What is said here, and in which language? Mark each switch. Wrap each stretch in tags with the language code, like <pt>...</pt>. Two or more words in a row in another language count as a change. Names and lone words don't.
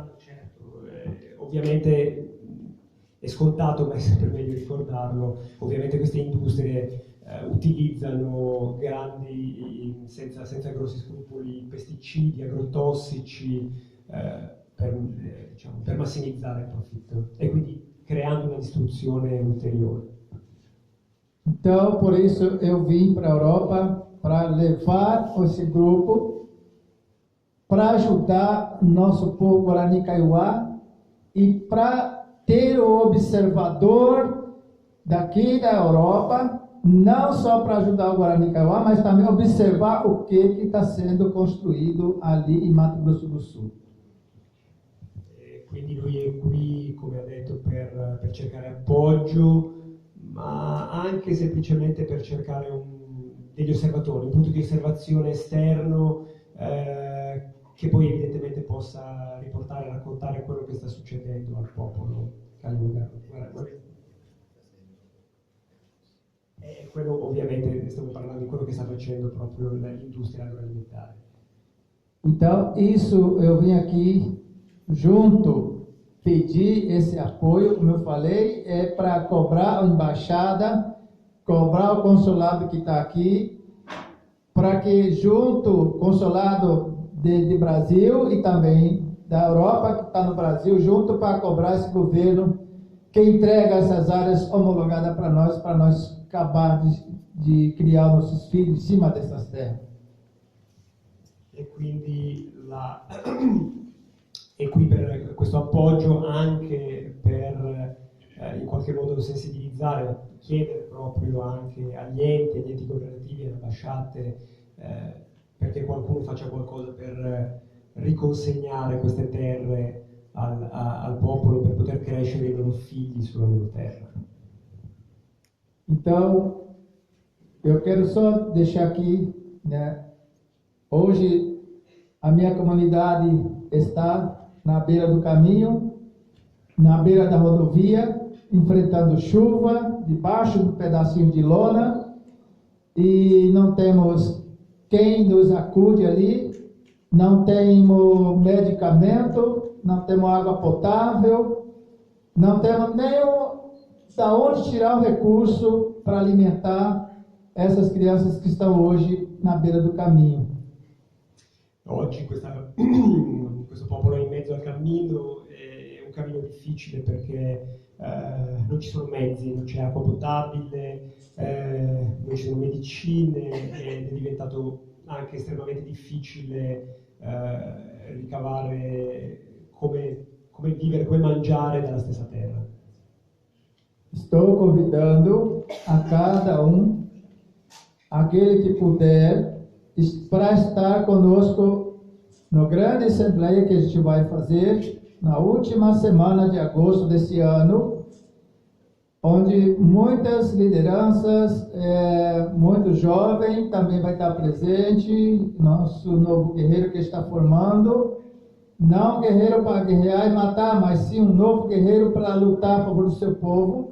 <it>Usando, certo, ovviamente è scontato, ma è sempre meglio ricordarlo. Ovviamente queste industrie utilizzano senza grossi scrupoli, pesticidi, agrotossici per massimizzare il profitto e quindi creando una distruzione ulteriore.</it> <pt>Então, por isso eu vim para a Europa para levar esse grupo para ajudar nosso povo Guarani Kaiowá e para ter o observador daqui da Europa, não só para ajudar o Guarani Kaiowá, mas também observar o que está sendo construído ali em Mato Grosso do Sul.</pt> <it>Quindi lui è qui, come ha detto, per cercare appoggio, ma anche semplicemente per cercare degli osservatori, un punto di osservazione esterno che poi evidentemente possa riportare e raccontare quello che sta succedendo al popolo kaiowá. E quello ovviamente stiamo parlando di quello che sta facendo proprio l'industria agroalimentare.</it> <pt>Então, isso eu vim aqui junto, pedir esse apoio, como eu falei, é para cobrar a embaixada, cobrar o consulado que está aqui, para que junto, consulado de Brasil e também da Europa, que está no Brasil, junto para cobrar esse governo que entrega essas áreas homologadas para nós acabar de criar nossos filhos em cima dessas terras.</pt> <it>E quindi è qui per questo appoggio anche per in qualche modo sensibilizzare, chiedere proprio anche agli enti governativi, alle ambasciate, perché qualcuno faccia qualcosa per riconsegnare queste terre al popolo per poter crescere i loro figli sulla loro terra.</it> <pt>Então, eu quero só deixar aqui, né? Hoje a minha comunidade está na beira do caminho, na beira da rodovia, enfrentando chuva, debaixo de um pedacinho de lona, e não temos quem nos acude ali, não temos medicamento, não temos água potável, não temos nem da onde tirar o recurso para alimentar essas crianças que estão hoje na beira do caminho.</pt> <it>Oggi questo popolo è in mezzo al cammino, è un cammino difficile perché non ci sono mezzi, non c'è acqua potabile, non ci sono medicine ed è diventato anche estremamente difficile ricavare come vivere, come mangiare dalla stessa terra.</it> <pt>Estou convidando a cada aquele que puder, para estar conosco na grande assembleia que a gente vai fazer na última semana de agosto desse ano, onde muitas lideranças, muito jovem também vai estar presente, nosso novo guerreiro que está formando, não um guerreiro para guerrear e matar, mas sim um novo guerreiro para lutar a favor do seu povo.</pt>